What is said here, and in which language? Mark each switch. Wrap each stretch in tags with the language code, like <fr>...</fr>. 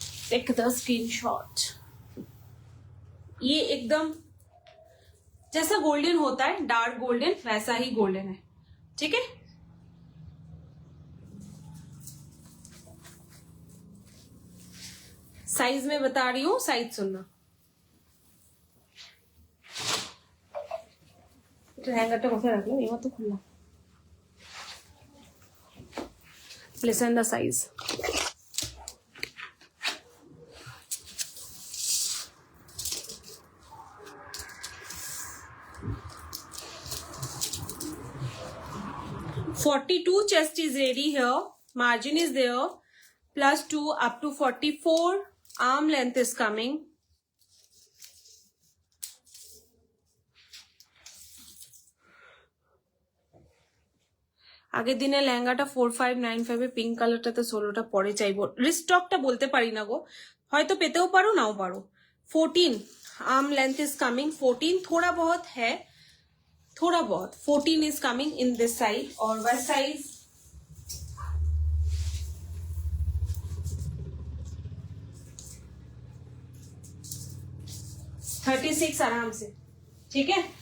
<en>Take the screenshot.</en> <hi>ये एकदम जैसा गोल्डन होता है, डार्क गोल्डन, वैसा ही गोल्डन है, ठीक है। साइज में बता रही हूँ, साइज सुनना।</hi> <bn>हैंगरটা কোথায় রাখলাম, এবার তো খুললাম।</bn> <en>Listen the size. (42) chest is ready here. Margin is there. +2 up to 44. Arm length is coming.</en> <bn>আগের দিনে লেহেঙ্গাটা 4595 পিঙ্ক কালারটাতে 16টা পরে চাইবো। রিস্টকটা বলতে পারি না গো, হয়তো পেতেও পারো নাও পারো।</bn> <en>14 arm length is coming, 14</en> <hi>थोड़ा बहुत है, थोड़ा बहुत</hi> <en>14 is coming in this side.</en> <hi>और वेस्ट साइज (36) आराम से, ठीक है।</hi>